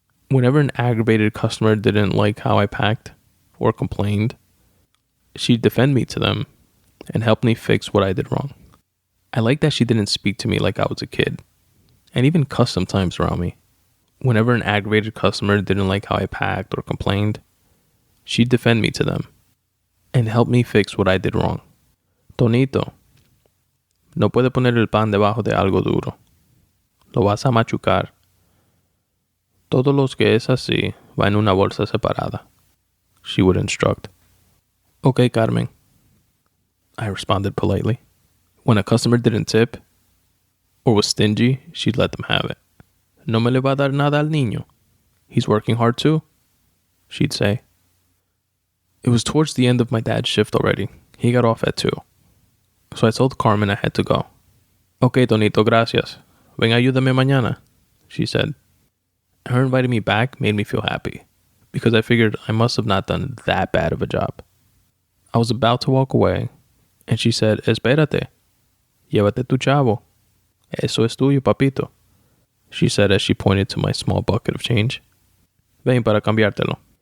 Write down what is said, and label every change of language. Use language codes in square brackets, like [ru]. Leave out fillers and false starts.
[en] Whenever an aggravated customer didn't like how I packed or complained, she'd defend me to them and help me fix what I did wrong. I like that she didn't speak to me like I was a kid, and even cuss sometimes around me. Whenever an aggravated customer didn't like how I packed or complained, she'd defend me to them and help me fix what I did wrong. [es] Tonito, no puede poner el pan debajo de algo duro. Lo vas a machucar. Todos los que es así va en una bolsa separada, [en] she would instruct. Okay, Carmen, I responded politely. When a customer didn't tip or was stingy, she'd let them have it. [es] No me le va a dar nada al niño. [en] He's working hard too, she'd say. It was towards the end of my dad's shift already. He got off at 2. So I told Carmen I had to go. [es] Okay, Tonito, gracias. Ven, ayúdame mañana, [en] she said. Her inviting me back made me feel happy, because I figured I must have not done that bad of a job. I was about to walk away, and she said, [es] Espérate. Llévate tu chavo. Eso es tuyo, papito, [en] she said as she pointed to my small bucket of change. [es] Ven para cambiártelo.